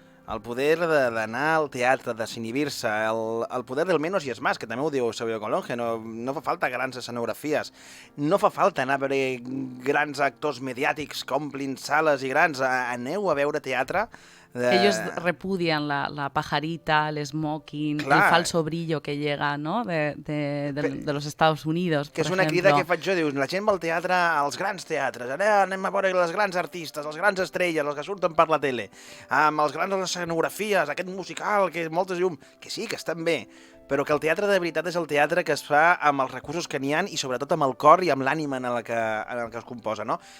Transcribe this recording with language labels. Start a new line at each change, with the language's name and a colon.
Catalan: el poder d'anar al teatre, desinhibir-se, el poder del menos i és més, que també ho diu Eusebio Calonge, no fa falta grans escenografies, no fa falta anar a veure grans actors mediàtics que omplin sales i grans, aneu a veure teatre.
Spanish: Ellos repudian la pajarita, el smoking, el falso brillo que llega, ¿no? de los Estados Unidos,
Catalan: que és una crida que faig jo, dius, la gent va al teatre, als grans teatres, anem a veure les grans artistes, les grans estrelles, els que surten per la tele, amb les grans escenografies, aquest musical, que moltes llum, que sí, que estan bé, però que el teatre de veritat és el teatre que es fa amb els recursos que n'hi ha i sobretot amb el cor i amb l'ànima en el que es composa, no?